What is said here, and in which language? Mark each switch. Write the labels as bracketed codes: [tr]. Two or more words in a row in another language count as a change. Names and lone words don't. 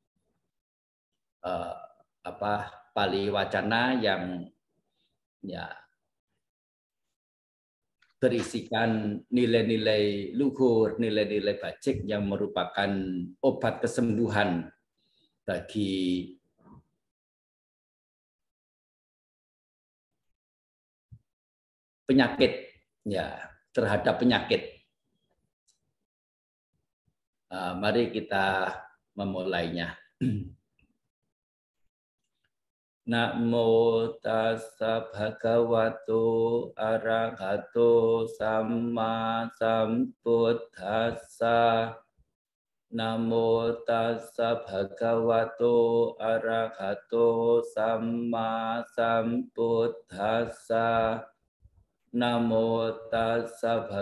[id] Pali Wacana yang ya berisikan nilai-nilai luhur, nilai-nilai bajik yang merupakan obat kesembuhan bagi penyakit, ya terhadap penyakit. Mari kita memulainya. [pi] นะโมตัสสะภะคะวะโตอะระหะโตสัมมาสัมพุทธัสสะนะโมตัสสะภะคะวะโตอะระหะโตสัมมาสัมพุทธัสสะนะโมตัสสะภะ